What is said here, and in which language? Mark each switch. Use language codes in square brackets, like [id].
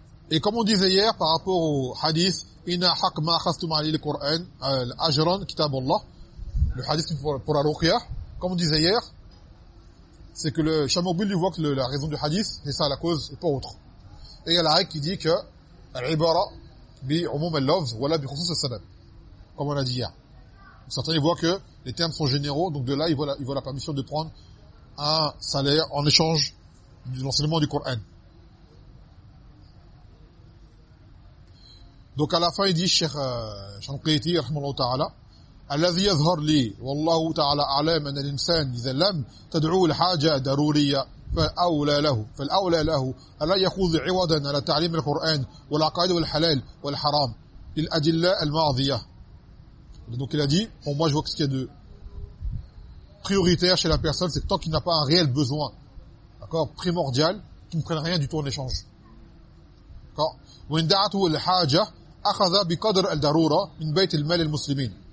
[fr] Et comme on disait hier, par rapport au hadith, [ar] Inna haq ma khastum alayhi al-Qur'an, al-ajran, kitabullah, [fr] le hadith pour la ruqya, comme on disait hier, c'est que le Cheikh Mokbesh lui voit que la raison du hadith, c'est ça la cause, et pas autre. Et il y a la règle qui dit que [ar] العباره بعموم اللفظ ولا بخصوص السبب [fr] comme on a dit hier. Certains ils voient que les termes sont généraux, donc de là ils voient la permission de prendre un salaire en échange de l'enseignement du Coran. Donc à la fin il dit Cheikh Shanqiti rahmallahu ta'ala [ar] الذي يظهر لي والله تعالى اعلم ان الانسان اذا لم تدعو لحاجه ضروريه فالاولى له الا يخوض عوضا على تعليم القران والعقائد والحلال والحرام للأدلة الماضيه. [fr] Donc il a dit pour moi je vois que ce qui est de prioritaire chez la personne c'est tant qu'il n'a pas un réel besoin d'accord primordial qui ne prenne rien du tout en échange d'accord [ar] وان دعته الحاجه اخذ بقدر الضروره من بيت المال المسلمين.